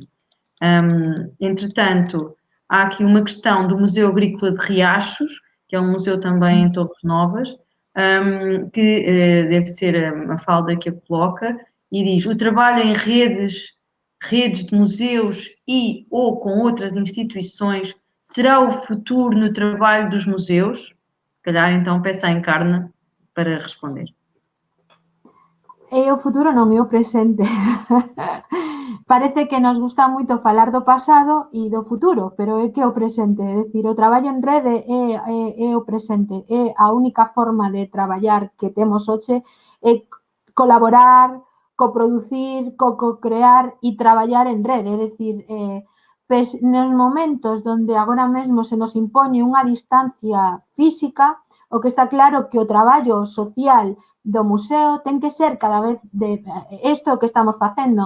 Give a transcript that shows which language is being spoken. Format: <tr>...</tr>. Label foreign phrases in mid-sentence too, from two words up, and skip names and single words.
<pt>Entretanto, há aqui uma questão do Museu Agrícola de Riachos, que é um museu também em Torres Novas, que deve ser a Mafalda que a coloca, e diz: o trabalho em redes de museus e ou com outras instituições será o futuro no trabalho dos museus? Se calhar então peço à Encarna para responder.</pt> <gl>É o futuro, non é o presente. parece que nos gusta moito falar do pasado e do futuro, pero é que o presente, é dicir, o traballo en rede é o presente, é a única forma de traballar que temos hoxe, é colaborar, coproducir, co-crear e traballar en rede, é dicir, nos momentos donde agora mesmo se nos impoñe unha distancia física, o que está claro que o traballo social do museo ten que ser cada vez de isto que estamos facendo.</gl>